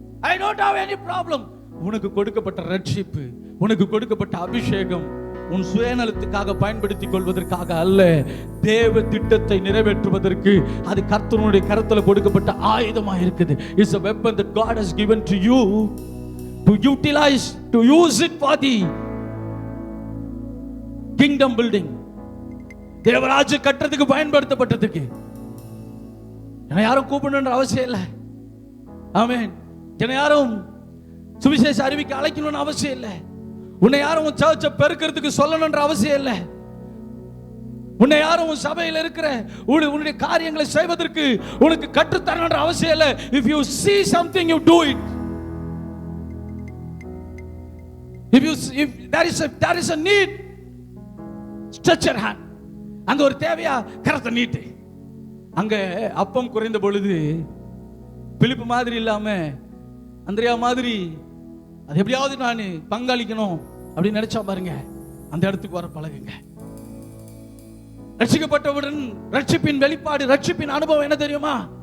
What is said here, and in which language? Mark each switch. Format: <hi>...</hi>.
<en>I don't have any problem.</en> <ta>உனக்கு கொடுக்கப்பட்ட ரட்சிப்பு, உனக்கு கொடுக்கப்பட்ட அபிஷேகம் உன் சுயநலத்துக்காக பயன்படுத்திக் கொள்வதற்காக அல்ல, தேவ திட்டத்தை நிறைவேற்றுவதற்கு அது கர்த்தருடைய கரத்துல கொடுக்கப்பட்ட ஆயுதமா இருக்குது.</ta> <en>It's a weapon that God has given to you to utilize, to use it for the kingdom building.</en> <ta>தேவராஜ்ய கட்டறதுக்கு பயன்படுத்தப்பட்டதுக்கு. என்ன யாரும் கூப்பிடணும்ன்ற அவசியம் இல்லை. ஆமென். என்ன யாரும் சுவிசேஷ அறிவிக்க அழைக்கணும்னு அவசியம் இல்லை. உன்னை யாரும் உன் சர்ச்சை பெருக்கிறதுக்கு சொல்லணும்ன்ற அவசியம் இல்லை. உன்னை யாரும் உன் சபையில் இருக்கிற உன்னுடைய காரியங்களை செய்வதற்கு உனக்கு கற்றுத்தரணும்ன்ற அவசியம் இல்லை.</ta> <en>If you see something, you do it. If there is a need, stretch your hand.</en> <ta>அங்க ஒரு தேவையா, கரத்தை நீட்டு. அங்க அப்பம் குறைந்த பொழுது பிலிப்பு மாதிரி இல்லாம அந்திரியா மாதிரி அது எப்படியாவது நான் பங்களிக்கணும் அப்படின்னு நினைச்சா பாருங்க, அந்த இடத்துக்கு வர பழகுங்க. ரட்சிக்கப்பட்டவுடன் ரட்சிப்பின் வெளிப்பாடு, ரட்சிப்பின் அனுபவம் என்ன தெரியுமா?</ta>